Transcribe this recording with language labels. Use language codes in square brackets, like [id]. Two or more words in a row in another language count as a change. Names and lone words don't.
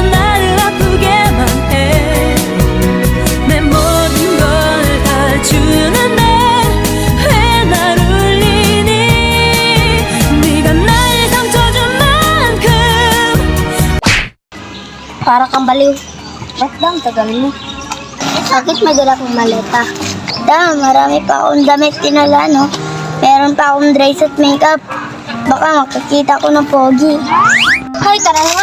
[ko] 나를 아프게만 해 내 모든 걸 다 주는데 왜 날 울리니 네가 날 상처준 만큼 [tl] Para kang baliw. Ba't daw ang tagal mo? Bakit may dala kong maleta? Marami pa akong damit tinala, no? Meron pa akong dress at makeup. Baka makakita ko ng pogi. Hoy, tara na nga.